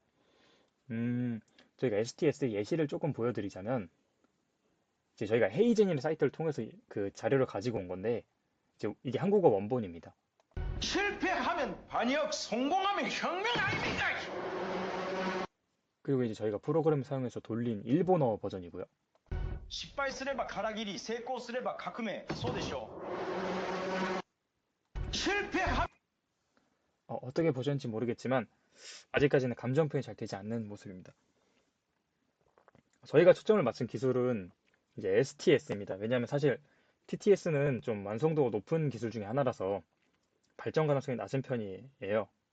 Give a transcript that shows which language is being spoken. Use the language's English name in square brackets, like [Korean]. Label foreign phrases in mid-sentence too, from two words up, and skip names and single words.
[Korean] 저희가 STS 예시를 조금 보여드리자면, 이제 저희가 헤이젠이라는 사이트를 통해서 그 자료를 가지고 온 건데, 이제 이게 한국어 원본입니다. 실패하면 반역, 성공하면 혁명 아닙니까? 그리고 이제 저희가 프로그램 사용해서 돌린 일본어 버전이고요. [Japanese] 失敗すればから切り、成功すれば革命、そうでしょう。 [Korean] 실패하 어떻게 보셨는지 모르겠지만 아직까지는 감정 표현이 잘 되지 않는 모습입니다. 저희가 초점을 맞춘 기술은 이제 STS입니다. 왜냐하면 사실 TTS는 좀 완성도가 높은 기술 중에 하나라서 발전 가능성이 낮은 편이에요.